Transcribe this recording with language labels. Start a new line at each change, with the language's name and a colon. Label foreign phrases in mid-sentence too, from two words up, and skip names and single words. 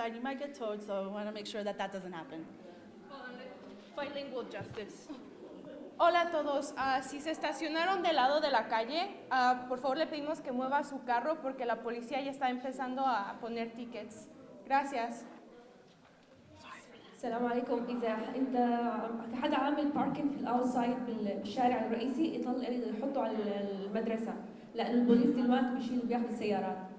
English: You might get towed, so I want to make sure that that doesn't happen. Bilingual justice.
Spanish: Hola a todos. Si se estacionaron del lado de la calle, por favor le pedimos que mueva su carro porque la policía ya está empezando a poner tickets. Gracias.
Arabic: السلام عليكم. إذا أنت في حدا عامل باركينج في الأوتسايد بالشارع الرئيسي يضل يحطه على المدرسة، لأنه البوليس دلوقتي بيشيل وبياخذ السيارات.